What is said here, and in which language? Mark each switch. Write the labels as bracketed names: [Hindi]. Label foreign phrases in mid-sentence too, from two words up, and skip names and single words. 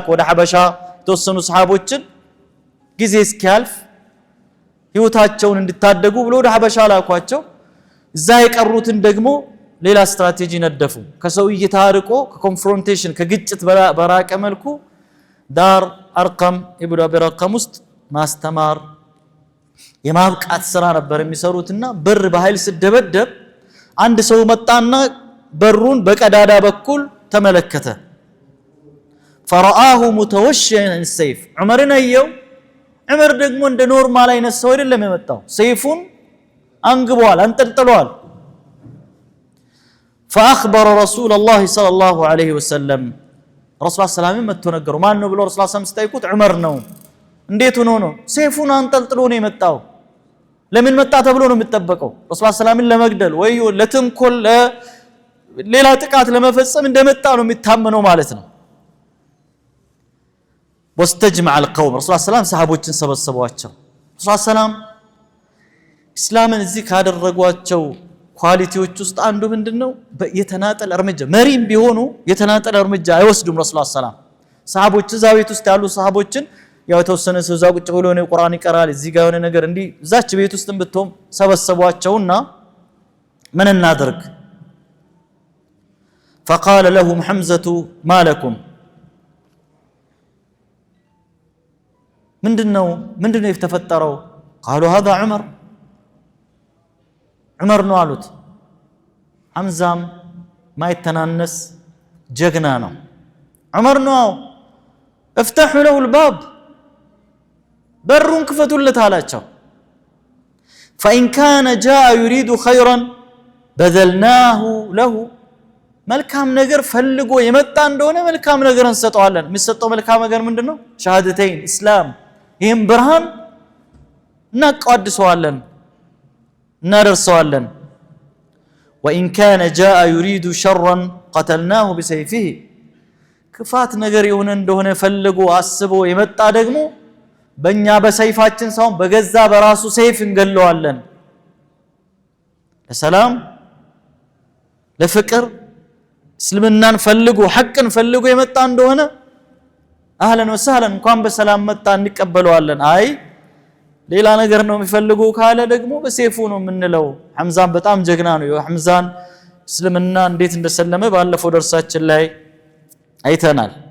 [Amharic] ወደ ሐበሻ የተወሰኑ ሰሃቦችን ጊዜ እስኪያልፍ ህይወታቸውን እንድታደጉ ብሎ ወደ ሐበሻ ላኳቸው እዛ የቀሩትን ደግሞ ሌላ ስትራቴጂ ነደፉ ከሰው እይታ አርቆ ከኮንፍሮንቴሽን ከግጭት በራቀ መልኩ ዳር አርቀም ኢብኑ አቢ አርቀም ውስጥ ማስተማር የማብቃት ስራ ነበር የሚሰሩትና በር በኃይል ሲደበደብ አንድ ሰው መጣና በሩን በቀዳዳ በኩል ተመለከተ [Arabic] فرآه متوشيا السيف عمرنا يو عمر [Amharic] ደግሞ እንደ ኖርማል አይነት ሰው አይደለም የመጣው ሰይፉን አንግቧል አንጠልጥሏል [Arabic] فأخبر رسول الله صلى الله عليه وسلم [Amharic] رسول الله ሰላም መጥቶ ነገሩ ማን ነው ብሎ ረሱላህ ሰላም ሲጠይቁት ዑመር ነው እንዴት ሆኖ ነው ሰይፉን አንጠልጥሎ ነው የመጣው ለምን መጣ ተብሎ ነው የሚጠበቀው ረሱላህ ሰላምን ለመግደል ወይ ለተንኮል ሌላ ጥቃት ለመፈጸም እንደመጣ ነው የሚታመነው ማለት ነው [Arabic] واستجمع القوم [Amharic] رسول الله ሰላም ሰሃቦችን ሰበሰቧቸው ረሱላህ ሰላም እስላምን እዚህ ካደረጓቸው ኳሊቲዎች ውስጥ አንዱ ምንድነው የተናጠል እርምጃ መሪም ቢሆኑ የተናጠል እርምጃ አይወስዱም ረሱላህ ሰላም ሰሃቦች እዛ ቤት ውስጥ ያሉ ሰሃቦችን ያው ተወሰነ ሰው እዛ ቁጭ ብሎ ነው ቁርአን ይቀራል እዚህ ጋር የሆነ ነገር እንዲ እዛች ቤት ውስጥ ብትሆን ሰበሰቧቸውና ምን እናድርግ [Arabic] فقال لهم حمزة ما لكم [Amharic] ምንድነው የተፈጠረው [Arabic] قالوا هذا عمر [Amharic] ነው አሉት ሐምዛም ማይተናነስ ጀግና ነው [Arabic] عمر ነው افتحوا له الباب [Amharic] በሩን ክፈቱለት አላቸው [Arabic] فإن كان جاء يريد خيرا بذلناه له [Amharic] መልካም ነገር ፈልጎ የመጣ እንደሆነ መልካም ነገር እንሰጠዋለን የሚሰጠው መልካም ነገር ምንድነው ሸሃደተይን እስላም ይሄን ብርሃን እናቀድሰዋለን እናደርሰዋለን [Arabic] وإن كان جاء يريد شرا قتلناه بسيفه [Amharic] ክፋት ነገር የሆነ እንደሆነ ፈልጎ አስቦ የመጣ ደግሞ በእኛ በሰይፋችን ሳይሆን በገዛ በራሱ ሰይፍ እንገለዋለን ለሰላም ለፍቅር እስልምናን ፈልጎ ሐቅን ፈልጎ የመጣ እንደሆነ [Arabic] أهلا وسهلا [Amharic] እንኳን በሰላም መጣ እንቀበለዋለን። አይ ሌላ ነገር ነው የሚፈልገው ካለ ደግሞ በሰይፉ ነው የምንለው። ሐምዛን በጣም ጀግና ነው። ሐምዛን እስልምና እንዴት እንደሰለመ ባለፈው ደርሳችን ላይ አይተናል።